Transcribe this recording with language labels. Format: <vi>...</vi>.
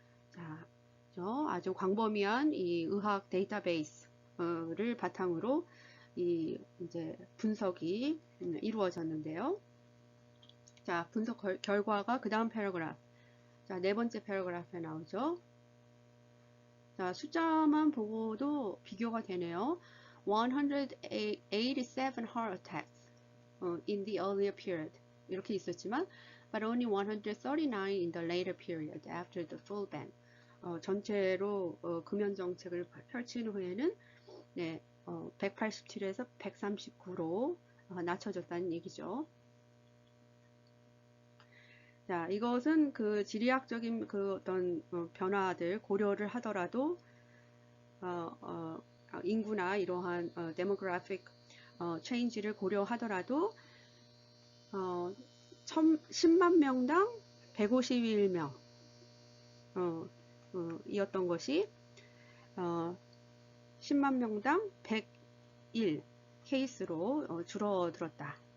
<ko>자, 아주 광범위한 이 의학 데이터베이스를 바탕으로 이제 분석이 이루어졌는데요. 자, 분석 결과가 그 다음 패러그래프. 자, 네 번째 패러그래프에 나오죠. 자, 숫자만 보고도 비교가 되네요.</ko> <en>187 heart attacks in the earlier period.</en> <ko>이렇게 있었지만,</ko> <en>but only 139 in the later period after the full ban.</en> <ko>전체로 금연 정책을 펼친 후에는 네, 187에서 139로 낮춰졌다는 얘기죠. 자, 이것은 그 지리학적인 그 어떤 변화들 고려를 하더라도 인구나 이러한 demographic change를 고려하더라도 10만 명당 151명 이었던 것이 10만 명당 101 케이스로 줄어들었다.</ko>